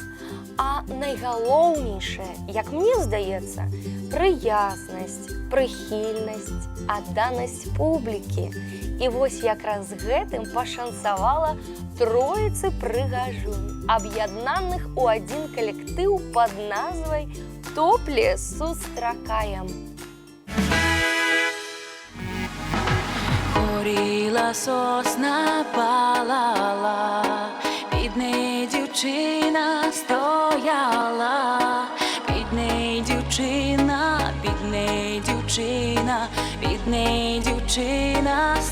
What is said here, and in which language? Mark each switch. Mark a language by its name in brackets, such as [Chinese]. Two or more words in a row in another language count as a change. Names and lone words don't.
[Belarusian] А найгалоўнейшае, як мне здаецца, прыязнасць, прыхільнасць, адданасць публікі. І вось якраз гэтым пашанцавала троіцы прыгажунь, аб'яднаных у адзін калектыў пад назвай «Топлес сустракаем». [Ukrainian] Горіла сосна, палала, під неї дівчина стояла, під неї дівчина, під неї дівчина, під неї дівчина